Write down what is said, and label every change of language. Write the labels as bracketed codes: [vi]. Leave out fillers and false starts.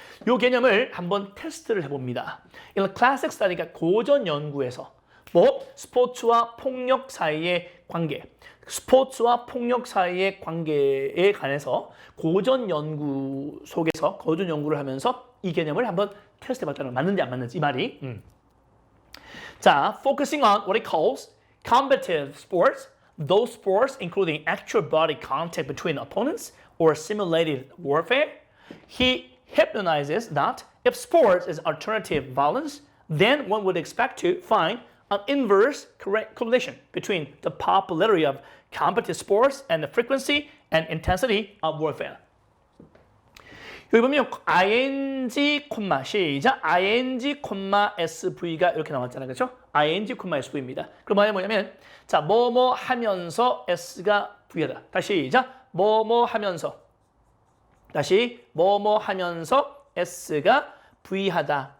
[ko] 이 개념을 한번 테스트를 해봅니다. [en] In the classic study, [ko] 그러니까 고전 연구에서 스포츠와 폭력 사이의 관계, 스포츠와 폭력 사이의 관계에 관해서 고전 연구를 하면서 이 개념을 한번 테스트해봤다는 거 맞는지 안 맞는지 이 말이. 자, [en] focusing on what he calls combative sports, those sports including actual body contact between opponents or simulated warfare, he hypnotizes that if sports is alternative violence, then one would expect to find an inverse correlation between the popularity of competitive sports and the frequency and intensity of warfare. [ko] 여기 보면 ing, 시작, ing, sv가 이렇게 나왔잖아요. 그렇죠? ing, sv입니다. 그럼 뭐냐면 자, 뭐뭐 하면서 s가 v하다. 다시 시작, 뭐뭐 하면서, 다시 뭐뭐 하면서 s가 v하다.